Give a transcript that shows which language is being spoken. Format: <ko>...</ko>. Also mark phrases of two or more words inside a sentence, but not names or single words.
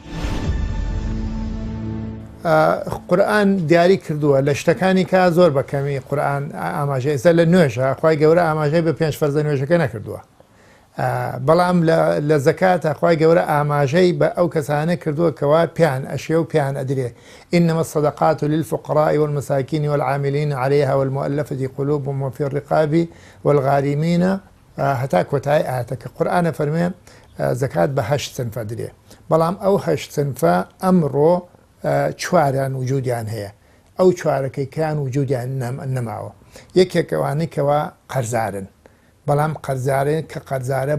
<ckb>قورئان دیاری کردووە لە شتەکانی کا زۆر بەکەمی قورئان ئاماژەی ئێستا لە نوێژە خوای گەورە ئاماژەی بە 5 فەرزە نوێژەکە نەکردووە بەڵام لە زەکاتە خوای گەورە ئاماژەی بە ئەو کەسانە کردووە کەوا پیان ئەشێ و پیان ئەدرێ</ckb> <ar>إنما الصدقات للفقراء والمساكين والعاملين عليها والمؤلفة قلوبهم وفي الرقاب والغارمين</ar> <ckb>هەتا کۆتایی ئاەتەکە قورئانە فەرمێ زەکات بە 8 سنف ئەدرێ بەڵام ئەو 8 سنفە ئەمڕۆ چواریان وجودیان هەیە ئەو چوارەکەی کان وجودیان نەماوە یەکێکەوانی کەوا قەرزارن بەڵام قەرزارێن کە قەرزارە</ckb>